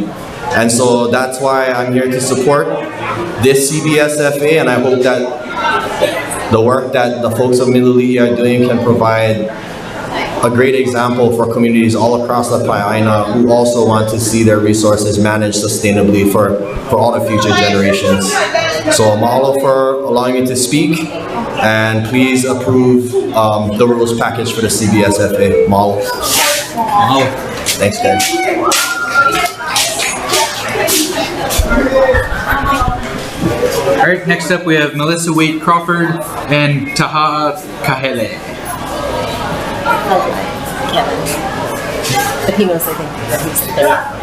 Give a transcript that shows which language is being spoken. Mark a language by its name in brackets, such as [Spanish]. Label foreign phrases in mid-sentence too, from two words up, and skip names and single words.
[English] And so that's why I'm here to support this CBSFA, and I hope that the work that the folks of Miloli are doing can provide a great example for communities all across the Paʻaina who also want to see their resources managed sustainably for all the future generations. So mahalo for allowing me to speak, and please approve the rules package for the CBSFA. [Hawaiian] Mahalo. Mahalo. [English] Thanks, guys. All right, next up we have Melissa Wade Crawford and Taha Kahele. But he knows, I think, that he's the third.